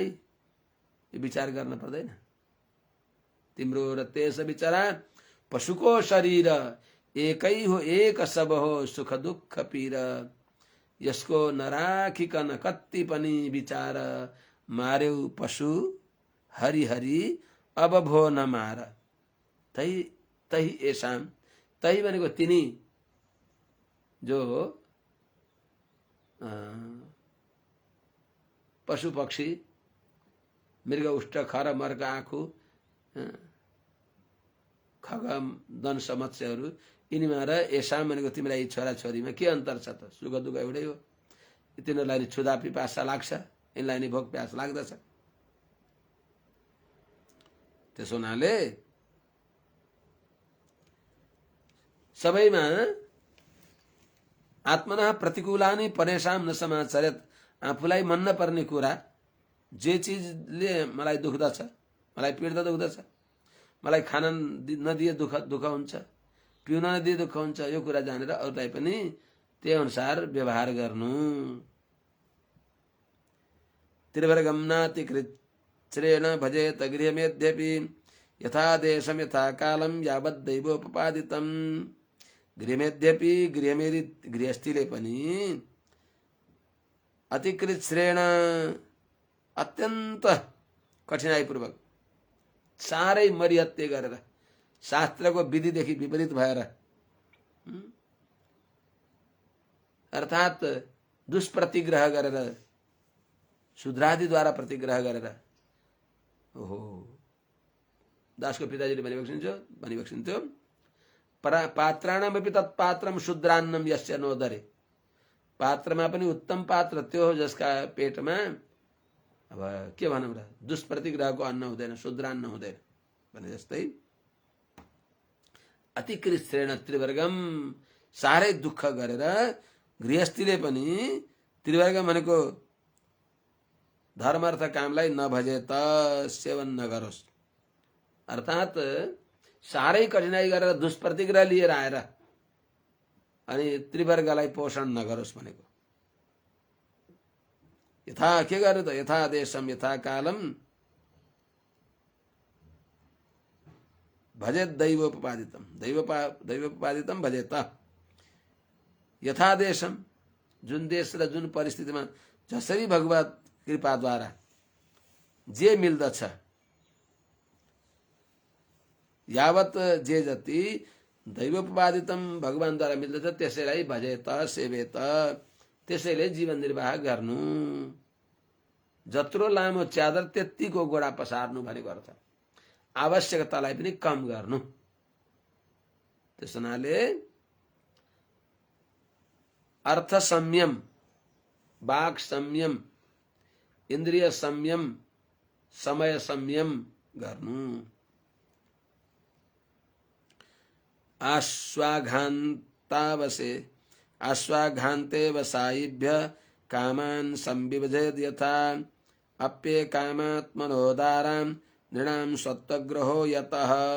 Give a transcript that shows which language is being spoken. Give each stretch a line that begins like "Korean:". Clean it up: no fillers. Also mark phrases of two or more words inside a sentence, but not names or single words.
Nepali: यो विचार गर्न पर्दैन? तिम्रो र त्यस बिचरा पशुको शरीर एकै हो, एक सब हो सुख दुःख पीर, यसको नराखिकन कति पनि विचार, मार्यौ पशु हरि हरि अब भो न मार। तही एसाम, तही भनेको तिनी जो पशु पक्षी मृग उष्ट खर मर्ग आँखु खग दंश मत्स्यहरू, यिनीमा र एसाम भनेको तिमीलाई छोराछोरीमा के अन्तर छ त? सुख दुःख एउटै हो। तिनीहरूलाई नि क्षुधा पिपासा लाग्छ, यिनलाई नि भोक प्यास लाग्दछ। त्यसो हुनाले सबैमा
Sanskrit: आत्मनः प्रतिकूलानि परेशान न समाचरेत,
Nepali: आफूलाई मन नपर्ने कुरा, जे चिजले मलाई दुख्दछ, मलाई पीडा दुख्दछ, मलाई खान नदिए दुःख हुन्छ, पिउन नदिए दुःख हुन्छ, यो कुरा जानेर अरूलाई पनि त्यही अनुसार व्यवहार गर्नु।
Sanskrit: त्रिवर्गम नातिकृत श्रेण भजेत गृहमेध्यपि, यथा देशम यथा कालम यावत् दैवोपपादितम।
Nepali: गृहमेध्यपि, गृहमेदि गृहस्थीले पनि
Sanskrit: अतिकृत श्रेण
Nepali: अत्यन्त कठिनाइपूर्वक, साह्रै मरिहत्ते गरेर, शास्त्रको विधिदेखि विपरीत भएर, अर्थात् दुष्प्रतिग्रह गरेर, शूद्रादिद्वारा प्रतिग्रह गरेर, ओहो दासको पिताजीले भनिबक्सिन्थ्यो,
Sanskrit: पात्राणामपि तत्पात्रम शूद्रान्नम यस्य नोदरे।
Nepali: पात्रमा पनि उत्तम पात्र त्यो हो जसका पेटमा अब के भनौँ र, दुष्प्रतिग्रहको अन्न हुँदैन, शूद्रान्न हुँदैन भने जस्तै
Sanskrit: अतिकृत श्रेण त्रिवर्गम,
Nepali: साह्रै दुःख गरेर गृहस्थीले पनि, त्रिवर्ग भनेको धर्म अर्थ कामलाई नभजे त सेवन नगरोस्, अर्थात् साह्रै कठिनाई गरेर दुष्प्रतिग्रह लिएर आएर अनि त्रिवर्गलाई पोषण नगरोस् भनेको। यथा के गर्नु त,
Sanskrit: यथा देशम यथा कालम भजेत दैवोपपादितम, दैवोपपादितम भजेत। यथा देशम,
Nepali: जुन देश र जुन परिस्थितिमा जसरी भगवत कृपाद्वारा जे मिल्दछ यावत जे जति दैवोपवादितम भगवानद्वारा मिल्दछ त्यसैलाई
Sanskrit: भजेत सेवेत,
Nepali: त्यसैले जीवन निर्वाह गर्नु। जत्रो लामो च्यादर त्यत्तिको गोडा पसार्नु भनेको अर्थ, आवश्यकतालाई पनि कम गर्नु। त्यस हुनाले अर्थ संयम, वाक् संयम, इन्द्रिय संयम, समय संयम गर्नु।
Sanskrit: आश्वाघान्ते वसायिभ्य कामान् संविभजेद् यथा अप्ये कामात्मनोदारां नृणां सत्त्वग्रहो यतः।